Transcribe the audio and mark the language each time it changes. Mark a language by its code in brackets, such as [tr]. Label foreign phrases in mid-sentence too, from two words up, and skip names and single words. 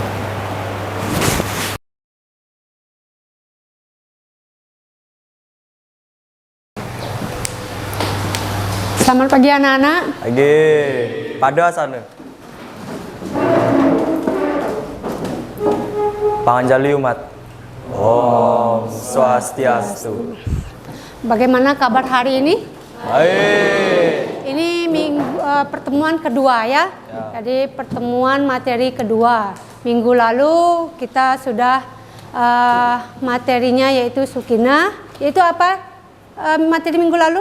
[id] Selamat pagi anak-anak. Pagi. Pada sana. Panganjali umat. [sa] Om Swastiastu. [id] Bagaimana kabar hari ini? Baik. Ini pertemuan kedua ya. Jadi pertemuan materi kedua. Minggu lalu kita sudah materinya yaitu Sukina. Yaitu apa materi minggu lalu?